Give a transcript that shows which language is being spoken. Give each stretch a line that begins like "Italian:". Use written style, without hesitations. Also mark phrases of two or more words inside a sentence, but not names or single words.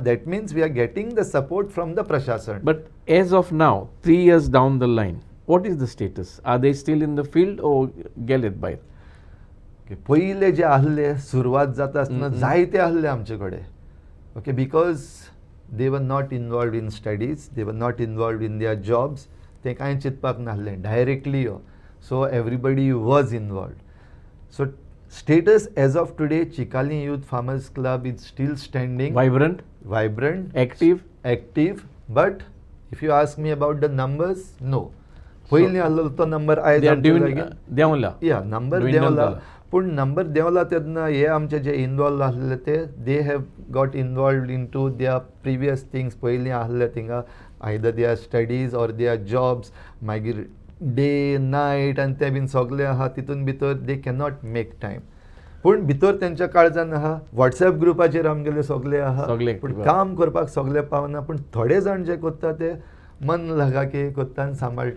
English: That means we are getting the support from the प्रशासन. But as of now, 3 years down the line, what is the status? Are they still in the field or
Konkani: गेलेत भायर? पयले जे आहले सुरवात जाता आसतना जायते आहले आमचे कडेन.
English: Okay, because they were not involved in studies, they were not involved in their jobs.
Konkani: ते कांय चिंतपाक नासलें, डायरेक्टली यो.
English: So everybody was involved. So status as of today, Chikali Youth Farmers Club is still standing. Vibrant, active. But if you ask me about the numbers, no.
Konkani: पयलीं आसलो तो नंबर आयज देंवला. नंबर देंवला. पूण नंबर देंवला तेन्ना हे आमचे जे इनवॉल्व आसले ते
English: they have got involved into their previous things.
Konkani: पयलीं आसले थिंगा
English: either their studies or their jobs,
Konkani: मागीर
English: day night
Konkani: आनी ते बीन सगळे आहा तितून भितर
English: they cannot make time.
Konkani: पूण भितर तेंच्या काळजान आहा वॉट्सॅप ग्रुपाचेर आमगेले सगळे आहा, पूण काम करपाक सगळे पावना. पूण थोडे जाण जे करता ते
Hindi: मन लगा के
Konkani: करता आनी सांबाळटा.